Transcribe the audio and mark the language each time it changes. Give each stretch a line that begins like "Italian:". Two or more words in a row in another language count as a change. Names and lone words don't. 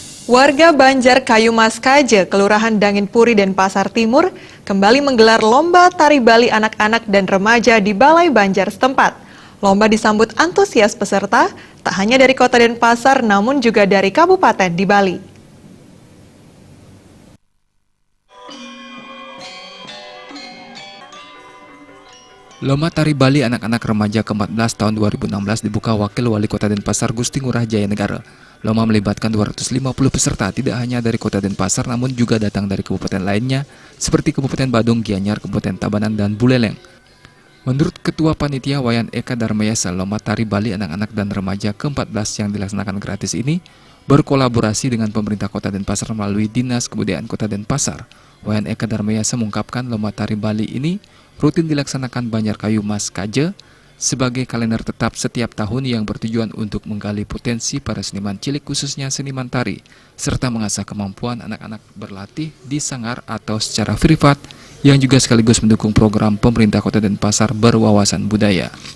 Indonesian: Warga Banjar Kayu Mas Kaje, Kelurahan Dangin Puri, Denpasar Timur, kembali menggelar lomba tari Bali anak-anak dan remaja di Balai Banjar setempat. Lomba disambut antusias peserta, tak hanya dari kota Denpasar namun juga dari kabupaten di Bali. Lomba tari Bali anak-anak remaja ke-14 tahun 2016 dibuka Wakil Wali Kota Denpasar Gusti Ngurah Jaya Negara. Lomba melibatkan 250 peserta tidak hanya dari Kota Denpasar namun juga datang dari kabupaten lainnya seperti Kabupaten Badung, Gianyar, Kabupaten Tabanan, dan Buleleng. Menurut Ketua Panitia Wayan Eka Darmayasa, lomba tari Bali anak-anak dan remaja ke-14 yang dilaksanakan gratis ini berkolaborasi dengan pemerintah Kota Denpasar melalui Dinas Kebudayaan Kota Denpasar. Wayan Eka Darmayasa mengungkapkan lomba tari Bali ini rutin dilaksanakan Banjar Kayu Mas Kaje sebagai kalender tetap setiap tahun yang bertujuan untuk menggali potensi para seniman cilik khususnya seniman tari, serta mengasah kemampuan anak-anak berlatih di sanggar atau secara privat yang juga sekaligus mendukung program pemerintah Kota Denpasar berwawasan budaya.